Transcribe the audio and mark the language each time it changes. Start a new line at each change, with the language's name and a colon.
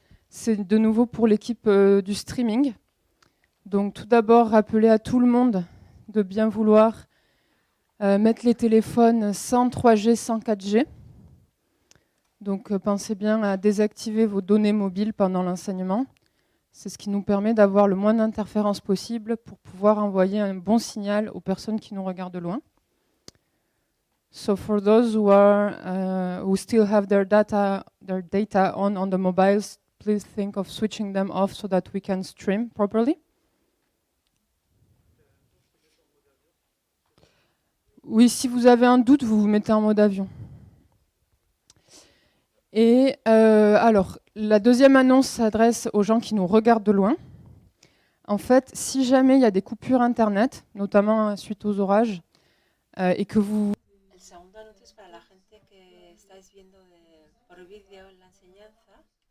French: C'est de nouveau pour l'équipe du streaming. Donc tout d'abord, rappeler à tout le monde de bien vouloir mettre les téléphones sans 3G, sans 4G. Donc pensez bien à désactiver vos données mobiles pendant l'enseignement. C'est ce qui nous permet d'avoir le moins d'interférences possible pour pouvoir envoyer un bon signal aux personnes qui nous regardent de loin.
English: So for those who still have their data on the mobiles, please think of switching them off so that we can stream properly.
French: Oui, si vous avez un doute, vous vous mettez en mode avion. Et alors, la deuxième annonce s'adresse aux gens qui nous regardent de loin. En fait, si jamais il y a des coupures Internet, notamment suite aux orages, et que vous...
Spanish: El segundo anuncio es para la gente que estáis viendo por vídeo la enseñanza.